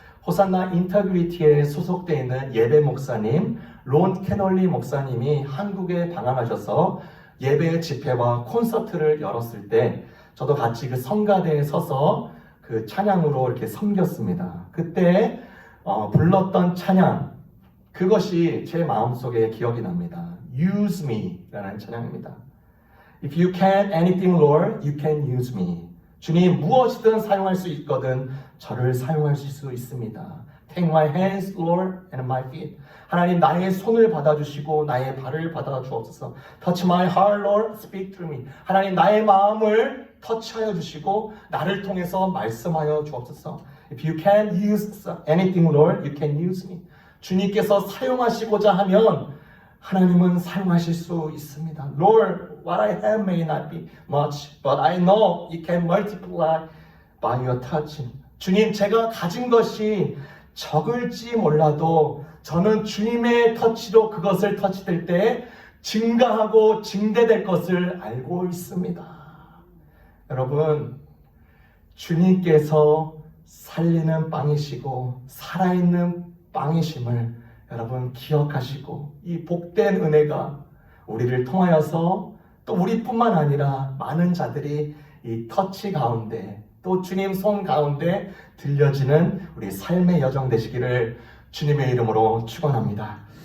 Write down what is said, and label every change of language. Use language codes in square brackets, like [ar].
[ko] 호산나 인터그리티에 소속되어 있는 예배 목사님 론 캐널리 목사님이 한국에 방한하셔서 예배 집회와 콘서트를 열었을 때 저도 같이 그 성가대에 서서 그 찬양으로 이렇게 섬겼습니다. 그때 불렀던 찬양, 그것이 제 마음속에 기억이 납니다. [en] Use me [ko] 라는 찬양입니다. [en] If you can anything, Lord, you can use me. [ko] 주님, 무엇이든 사용할 수 있거든 저를 사용하실 수 있습니다. [en] Take my hands, Lord, and my feet. [ko] 하나님, 나의 손을 받아주시고 나의 발을 받아주옵소서. [en] Touch my heart, Lord, speak through me. [ko] 하나님, 나의 마음을 터치하여 주시고 나를 통해서 말씀하여 주옵소서. [en] If you can use anything, Lord, you can use me. [ko] 주님께서 사용하시고자 하면 하나님은 사용하실 수 있습니다. Lord, [en] What I have may not be much, but I know it can multiply by your touching. [ko] 주님, 제가 가진 것이 적을지 몰라도 저는 주님의 터치로 그것을 터치될 때 증가하고 증대될 것을 알고 있습니다. 여러분, 주님께서 살리는 빵이시고 살아있는 빵이심을 여러분 기억하시고 이 복된 은혜가 우리를 통하여서 또 우리뿐만 아니라 많은 자들이 이 터치 가운데 또 주님 손 가운데 들려지는 우리 삶의 여정 되시기를 주님의 이름으로 축원합니다.